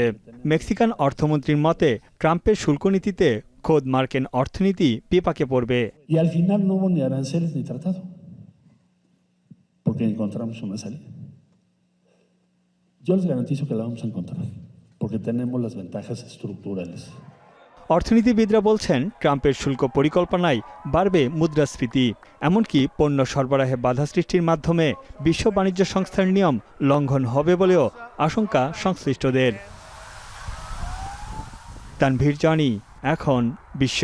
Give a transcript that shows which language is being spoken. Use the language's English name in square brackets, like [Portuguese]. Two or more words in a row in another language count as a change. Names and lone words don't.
[Bangla] মেক্সিকান অর্থমন্ত্রীর মতে ট্রাম্পের শুল্ক নীতিতে খোদ মার্কিন অর্থনীতি বিপাকে পড়বে। [Spanish] Y al final no hubo ni aranceles ni tratado, porque encontramos una salida. Yo les garantizo que la vamos a encontrar, porque tenemos las ventajas estructurales. [Bangla] অর্থনীতিবিদরা বলছেন ট্রাম্পের শুল্ক পরিকল্পনায় বাড়বে মুদ্রাস্ফীতি, এমনকি পণ্য সরবরাহে বাধা সৃষ্টির মাধ্যমে বিশ্ব বাণিজ্য সংস্থার নিয়ম লঙ্ঘন হবে বলেও আশঙ্কা সংশ্লিষ্টদের। তানভীর জানি, এখন বিশ্ব।